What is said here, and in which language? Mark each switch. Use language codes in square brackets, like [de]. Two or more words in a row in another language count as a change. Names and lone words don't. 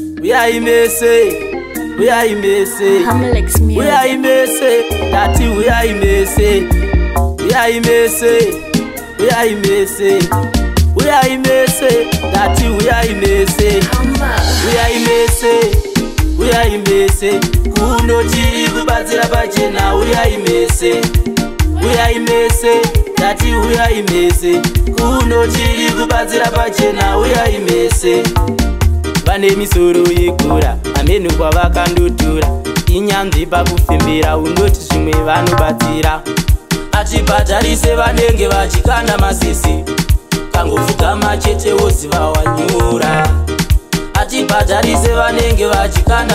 [en] We are imese. We are imese. Hamlex music. We are imese. Daddy, we are imese. We are imese. We are imese. We are imese. Daddy, we are imese. We are imese. We are imese. [sn] Kuno chiri kubatsira pachena. [en] We are imese. We are imese. Daddy, we are imese. [sn] Kuno chiri kubatsira pachena. [en] We are imese. [sn] Vane misoro yekura amenu kwavakandotora inyanzvi pakufembera unoti zvimwe vanobatsira achibhadharise vanenge vachikanda masisi kangopfugama chete woziva wanyura achibhadharise vanenge vachikanda